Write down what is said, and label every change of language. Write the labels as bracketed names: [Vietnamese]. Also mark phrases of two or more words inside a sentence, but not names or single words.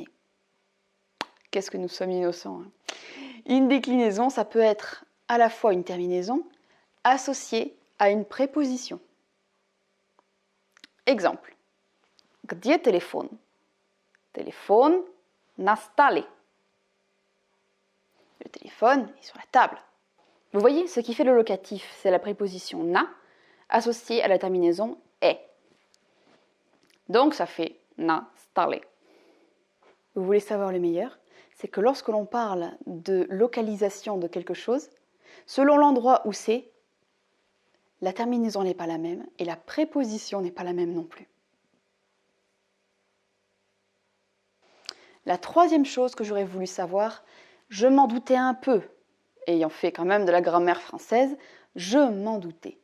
[French] Qu'est-ce que nous sommes innocents, hein. Une déclinaison, ça peut être à la fois une terminaison associée à une préposition. [Russian] Exemple. Где телефон? Телефон на столе. [French] Le téléphone est sur la table. Vous voyez, ce qui fait le locatif, c'est la préposition na associée à la terminaison est. Donc ça fait [Russian] на столе. [French] Vous voulez savoir le meilleur? C'est que lorsque l'on parle de localisation de quelque chose, selon l'endroit où c'est, la terminaison n'est pas la même et la préposition n'est pas la même non plus. La troisième chose que j'aurais voulu savoir, je m'en doutais un peu, ayant fait quand même de la grammaire française, je m'en doutais.